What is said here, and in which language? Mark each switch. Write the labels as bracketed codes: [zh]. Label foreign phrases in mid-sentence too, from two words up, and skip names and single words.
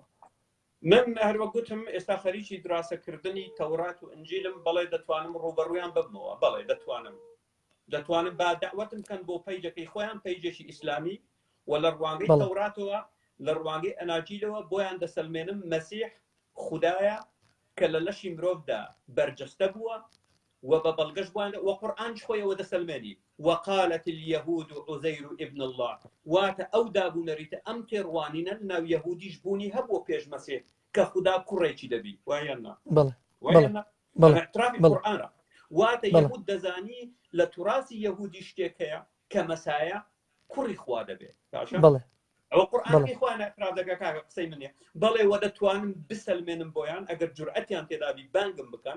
[ckb] من هەروە گوتم ئێستا خەریکی دراسەکردنی تەورات و ئنجیلم بەڵێ دەتوانم ڕوبەڕوویان ببمەوە بەڵێ دەتوانم با دەعوەتم کەن بۆ پەیجەکەی خۆیان پەیجێکی ئیسلامی و لە ڕوانگەی تەوراتەوە لە ڕوانگەی ئەناجیلەوە بۆیان دەسەلمێنم مەسیح خوددایە کە لە لەشی مرۆڤدا بەرجەستە بووە و بە بەڵگەش بووان وە قورئانش خۆیەوە دەسەلمێنی [ar] وقالت اليهود عزير ابن الله [ckb] واتە ئەو دابوونەریتە ئەم تێڕوانینە ناو یەهودیش بوونی هەبووە پێش مەسیح کە خوددا کوڕێکی دەبی وایەننا اعترافی قورئانە واتە یەهود دەزانی لە توراسی یەهودی شتێک هەیە کە مەسایە کوڕی خوا دەبێت ئەوە قورئانی خوانە اعتراف دەکا کاکە قسەی منێ بەڵێ وە دەتوانم بسەلمێنم بۆیان ئەگەر جورئەتیان تێدابی بانگم بکەن